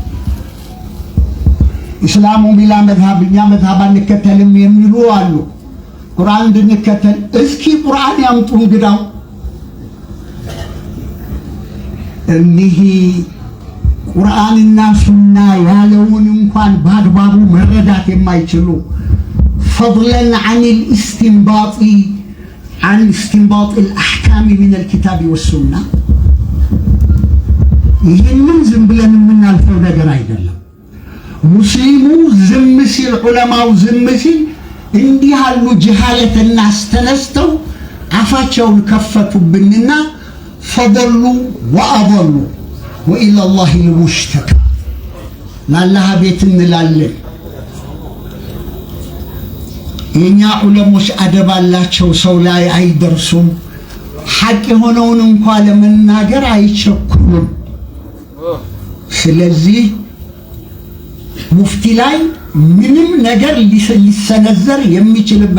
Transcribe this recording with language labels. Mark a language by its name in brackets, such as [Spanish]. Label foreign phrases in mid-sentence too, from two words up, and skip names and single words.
[Amharic] ኢስላሙ ቢላ መዝሃብኛ መዝሃብ አንከተልም የሚሉ አሉ። ቁርአን እንድንከተል እስኪ ቁርአን ያምጡ እንግዳው። እኒህ ቁርአንና ሱና ያለውን እንኳን በአግባቡ መረዳት የማይችሉ [Arabic] فضلا عن استنباط الأحكام من الكتاب والسنة [Amharic] ይህንን ዝም ብለን የምናልፈው ነገር አይደለም። ሙስሊሙ ዝም ሲል ዑለማው ዝም ሲል እንዲህ ያሉ ጅሃለትና አስተነስተው አፋቸውን ከፈቱብንና [Arabic] فضلوا وأضلوا وإلى الله المشتكى [Amharic] ላላህ ቤት እንላለን። የኛ ዑለሞች አደብ አላቸው፣ ሰው ላይ አይደርሱም። ሐቅ የሆነውን እንኳን ለመናገር አይቸኩሉም። ስለዚህ ሙፍቲ ላይ ምንም ነገር ሊሰነዘር የሚችልበት